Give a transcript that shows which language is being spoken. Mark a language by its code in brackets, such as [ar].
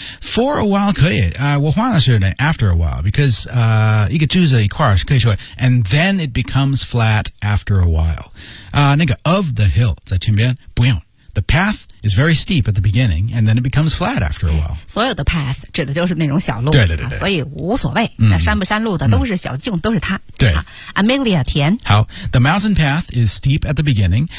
[en] For a while [zh] 可以，我换了是 [en] after a while, because [zh] 一个句子一块儿可以说 [en] and then it becomes flat after a while. [zh] 那个 [en] of the hill [zh] 在前边不用。 [en] The path is very steep at the beginning, and then it becomes flat after a while. [zh] 所有的 path 指的就是那种小路，对对 对, 对、啊，所以无所谓，那、嗯、山不山路的都是小径、嗯，都是它。对、啊、，Amelia 田。 [en] 好 ，The mountain path is steep at the beginning.